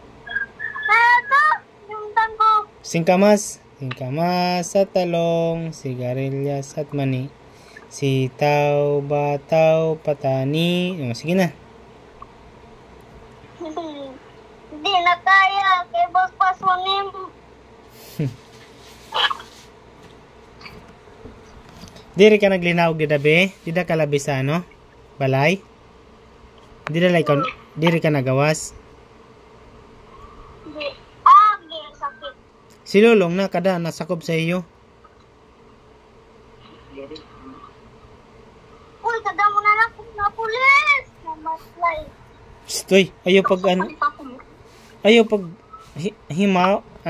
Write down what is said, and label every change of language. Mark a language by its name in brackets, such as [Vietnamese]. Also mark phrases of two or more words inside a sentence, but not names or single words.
[Filipino] Ito, yung tango. Singkamas sa talong, sigarilyas at mani. Sitaw, bataw, patani. Sige na. Hindi na kaya. Kay Boss Pasunim. [Waray] Diri ka naglinaog dida, be? Dida ka labi sa ano? Balay? Diri ka nagawas? [Filipino] Hindi. Sakit. [Waray] Si Lulong na kada nasakob sa iyo. Uy, kada mo na lang na pulis. Namaslay. Stoy, ayaw pag himang.